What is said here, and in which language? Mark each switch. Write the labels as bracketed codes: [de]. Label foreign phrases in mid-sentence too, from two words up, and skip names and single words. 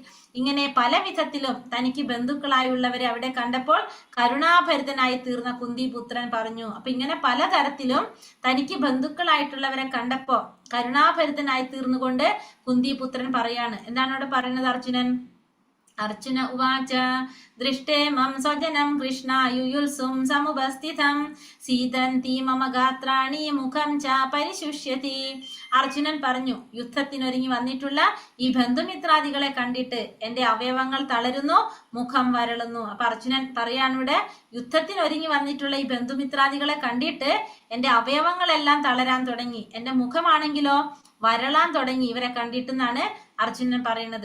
[ml] ഇങ്ങനെ പല വിധത്തിലും തനിക്ക് ബന്ധുക്കളായുള്ളവരെ അവിടെ കണ്ടപ്പോൾ കരുണാഭരിതനായി തീർന്ന കുന്തിപുത്രൻ പറഞ്ഞു. അപ്പൊ ഇങ്ങനെ പലതരത്തിലും തനിക്ക് ബന്ധുക്കളായിട്ടുള്ളവരെ കണ്ടപ്പോ കരുണാഭരിതനായി തീർന്നുകൊണ്ട് കുന്തിപുത്രൻ പറയാണ്. എന്താണ് അവിടെ പറയുന്നത്? അർജുനൻ [sa] अर्जुन उवाच दृष्टे मम स्वजनं कृष्णायुयुल्सुं समुपस्थितं सीदन्ति मम गात्राणि മുഖം ച പരിശുഷ്യതി. [ml] അർജുനൻ പറഞ്ഞു, യുദ്ധത്തിനൊരുങ്ങി വന്നിട്ടുള്ള ഈ ബന്ധുമിത്രാദികളെ കണ്ടിട്ട് എന്റെ അവയവങ്ങൾ തളരുന്നു, മുഖം വരളുന്നു. അപ്പൊ അർജുനൻ പറയാണ് ഇവിടെ, യുദ്ധത്തിനൊരുങ്ങി വന്നിട്ടുള്ള ഈ ബന്ധുമിത്രാദികളെ കണ്ടിട്ട് എന്റെ അവയവങ്ങളെല്ലാം തളരാൻ തുടങ്ങി, എന്റെ മുഖമാണെങ്കിലോ വരളാൻ തുടങ്ങി ഇവരെ കണ്ടിട്ടെന്നാണ് അർജുനൻ പറയുന്നത്.